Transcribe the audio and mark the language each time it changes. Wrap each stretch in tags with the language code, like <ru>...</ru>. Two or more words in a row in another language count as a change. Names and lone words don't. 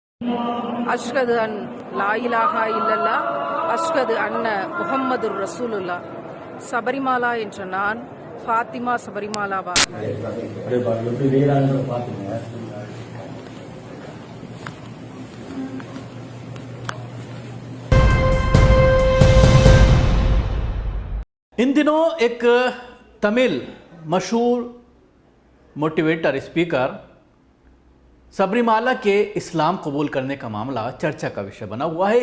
<ar>أشهد أن لا إله إلا الله أشهد أن محمدا رسول الله.</ar> <ta>சபரிமாலா என்ற நான் ஃபாத்திமா சபரிமாலாவா.</ta> <hi>इन दिनों एक तमिल मशहूर मोटिवेटर स्पीकर सबरीमाला के इस्लाम कबूल करने का मामला चर्चा का विषय बना हुआ है।</hi>